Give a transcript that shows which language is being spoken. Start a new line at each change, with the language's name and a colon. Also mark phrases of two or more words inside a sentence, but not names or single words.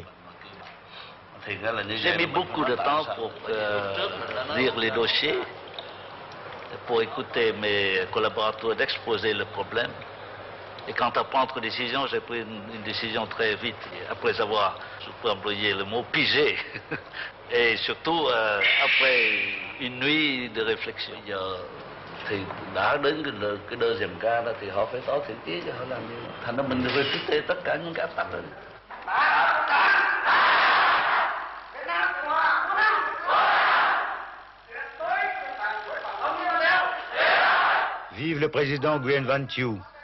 French: J'ai mis beaucoup de temps pour lire les dossiers, pour écouter mes collaborateurs d'exposer le problème. Et quant à prendre une décision, j'ai pris une décision très vite, après avoir, je peux employer le mot, pigé. Et surtout, après une nuit de réflexion.
Vietnamese: Thì đã đến cái
French: deuxième cas
Vietnamese: đó thì họ phải có thiện chí cho họ làm như thành ra mình refute tất cả những cái áp tắc đó.
French: Vive le président Nguyen Van Thieu.